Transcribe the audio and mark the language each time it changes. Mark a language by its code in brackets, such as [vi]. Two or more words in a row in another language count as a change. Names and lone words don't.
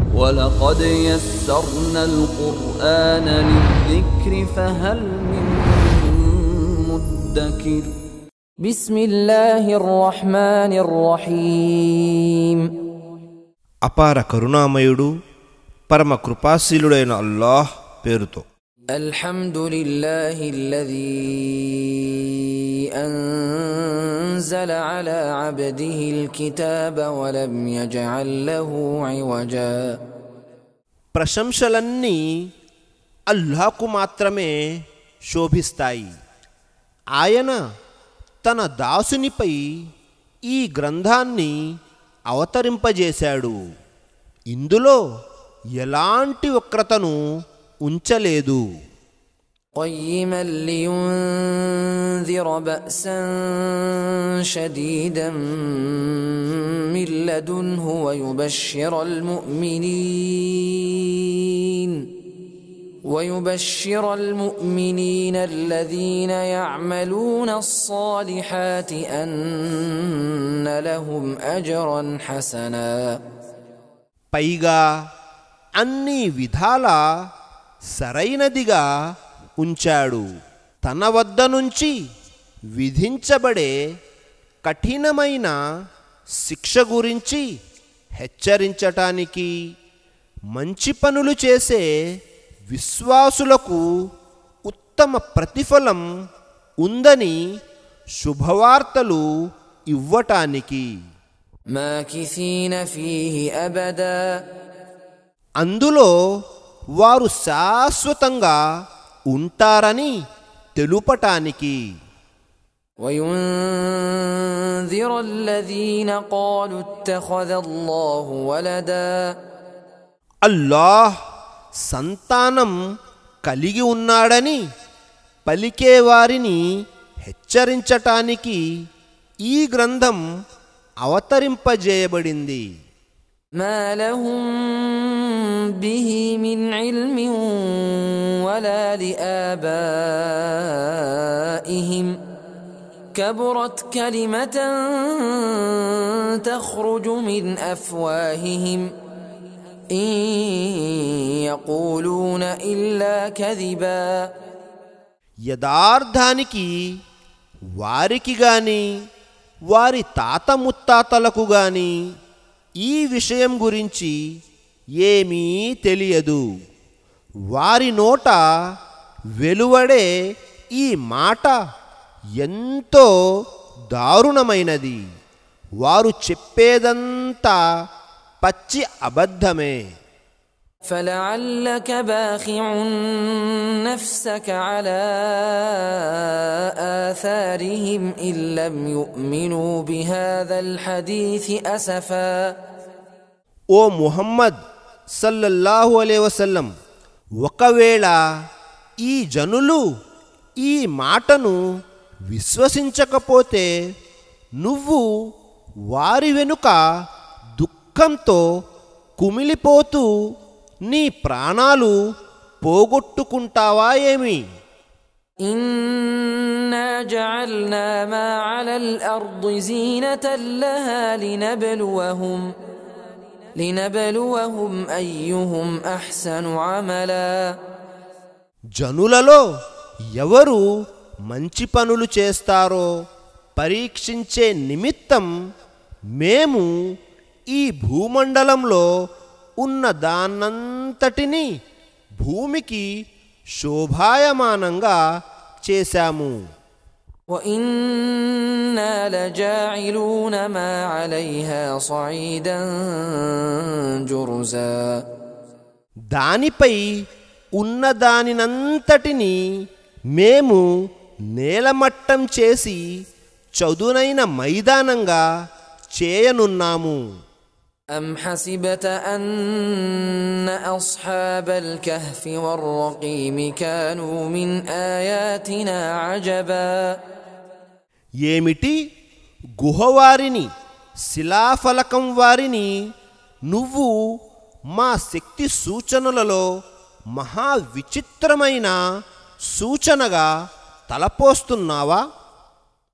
[ar] وَلَقَدْ يَسَّرْنَا الْقُرْآنَ لِلذِّكْرِ فَهَلْ مِن مُّدَّكِرٍ بسم الله الرحمن الرحيم [te] అపార కరుణామయుడు పరమ కృపాశీలుడైన అల్లాహ్ పేరుతో. [ar] الحمد لله الذي أنزل على عبده الكتاب ولم يجعل له عوجا. [te] ప్రశంసలన్నీ అల్లాహ్కు మాత్రమే శోభిస్తాయి. ఆయన తన దాసునిపై ఈ గ్రంథాన్ని అవతరింపజేశాడు. ఇందులో ఎలాంటి వక్రతను ఉంచలేదు. [ar] قيما لينذر بأسا شديدا من لدنه ويبشر المؤمنين الذين يعملون الصالحات أن لهم أجرا حسنا. [te] పైగా అన్ని విధాల సరైనదిగా ఉంచాడు. తన వద్ద నుంచి విధించబడే కఠినమైన శిక్ష గురించి హెచ్చరించటానికి, మంచి పనులు చేసే విశ్వాసులకు ఉత్తమ ప్రతిఫలం ఉందని శుభవార్తలు ఇవ్వటానికి. [ar] ماكثين فيه أبدا, [te] అందులో వారు శాశ్వతంగా ఉంటారని తెలుపటానికి. [ar] وينذر الذين قالوا اتخذ الله ولدا, [te] అల్లాహ్ సంతానం కలిగి ఉన్నాడని పలికేవారిని హెచ్చరించటానికి ఈ గ్రంథం అవతరింపజేయబడింది. [ar] ما لهم به من علم ولا لآبائهم كبرت كلمة تخرج من أفواههم إن يقولون إلا كذبا. [te] యథార్థానికి వారికి గాని వారి తాత ముత్తాతలకు గాని ఈ విషయం గురించి ఏమీ తెలియదు. వారి నోట వెలువడే ఈ మాట ఎంతో దారుణమైనది. వారు చెప్పేదంతా పచ్చి అబద్ధమే. [ar] فلعلك باخع نفسك على آثارهم إن لم يؤمنوا بهذا الحديث أسفا. [te] ఓ ముహమ్మద్ [ar] صلى الله عليه وسلم, [te] ఒకవేళ ఈ జనులు ఈ మాటను విశ్వసించకపోతే నువ్వు వారి వెనుక దుఃఖంతో కుమిలిపోతూ నీ ప్రాణాలు పోగొట్టుకుంటావా ఏమి? [ar] إنا جعلنا ما على الأرض زينة لها لنبلوهم أيهم أحسن عملا. [te] జనులలో ఎవరు మంచి పనులు చేస్తారో పరీక్షించే నిమిత్తం మేము ఈ భూమండలంలో ఉన్న దానంతటిని భూమికి శోభాయమానంగా చేశాము. [ar] وإنا لجاعلون ما عليها صعيدا جرزا. [te] దానిపై ఉన్న దానినంతటిని మేము నేలమట్టం చేసి చదునైన మైదానంగా చేయనున్నాము. [ar] أم حسبت أن أصحاب الكهف والرقيم كانوا من آياتنا عجبا. [te] ఏమిటి, గుహవారిని శిలాఫలకం వారిని నువ్వు మా శక్తి సూచనలలో మహా విచిత్రమైన సూచనగా తలపోస్తున్నావా?